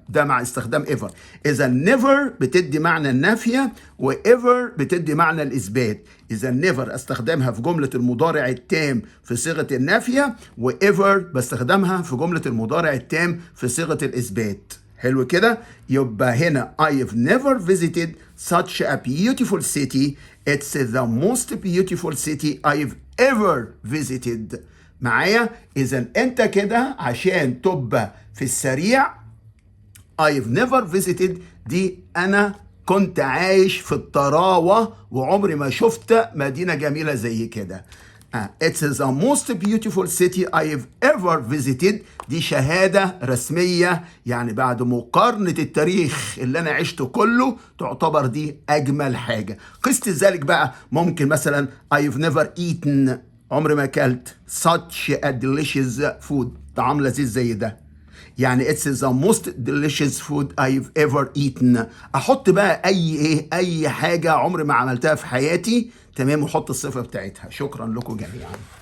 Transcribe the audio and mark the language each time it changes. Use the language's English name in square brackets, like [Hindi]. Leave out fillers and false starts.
[Arabic] ده مع استخدام ever. اذا never بتدي معنى النافية و ever بتدي معنى الاثبات. اذا never استخدمها في جملة المضارع التام في صيغة النافية، و ever بستخدمها في جملة المضارع التام في صيغة الاثبات. حلو كده. يبقى هنا [English] I've never visited such a beautiful city. It's the most beautiful city I've ever visited. [Arabic] معايا؟ إذا أنت كده عشان تبقى في السريع [English] I've never visited [Arabic] دي أنا كنت عايش في الطراوة وعمري ما شفت مدينة جميلة زي كده. [English] It's the most beautiful city I've ever visited [Arabic] دي شهادة رسمية، يعني بعد مقارنة التاريخ اللي أنا عشته كله تعتبر دي أجمل حاجة. قست ذلك بقى ممكن مثلا [English] I've never eaten، [Arabic] عمري ما أكلت [English] such a delicious food، [Arabic] طعام لذيذ زي ده، يعني [English] it's the most delicious food I've ever eaten. [Arabic] احط بقى اي حاجة عمري ما عملتها في حياتي تمام، وحط الصفة بتاعتها. شكرا لكم جميعا.